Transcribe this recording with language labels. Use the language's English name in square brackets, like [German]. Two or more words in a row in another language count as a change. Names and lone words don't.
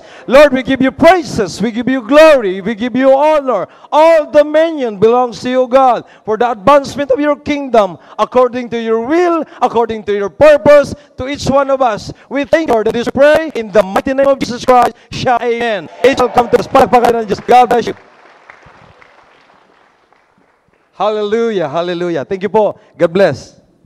[English] Lord, we give you praises, we give you glory, we give you honor. All dominion belongs to you, God, for the advancement of your kingdom, according to your will, according to your purpose, to each one of us. We thank you, Lord, that this pray in the mighty name of Jesus Christ. Shout amen. It shall come to us. [Filipino] Palakpakan ng Diyos. [English] God bless you. Hallelujah, hallelujah. Thank you po. God bless.